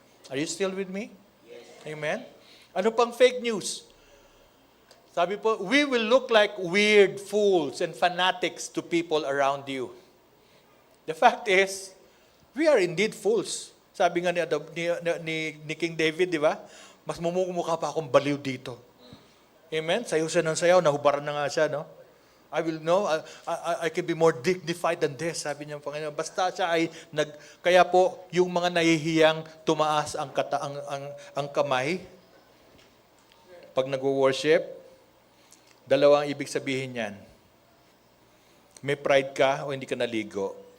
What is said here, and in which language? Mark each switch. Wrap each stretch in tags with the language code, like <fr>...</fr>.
<en>Are you still with me? Yes. Amen?</en> <tl>Ano pang</tl> <en>fake news?</en> <tl>Sabi po,</tl> <en>we will look like weird fools and fanatics to people around you. The fact is, we are indeed fools.</en> <tl>Sabi nga ni King David, di ba? Mas mumukha pa akong baliw dito. Amen? Sayo siya ng sayaw, nahubaran na nga siya, no?</tl> <en>I will know, I can be more dignified than this,</en> <tl>sabi niya, Panginoon. Basta siya ay kaya po, yung mga nahihiyang tumaas ang kamay, pag nag-worship, dalawang ibig sabihin yan. May pride ka o hindi ka naligo.</tl>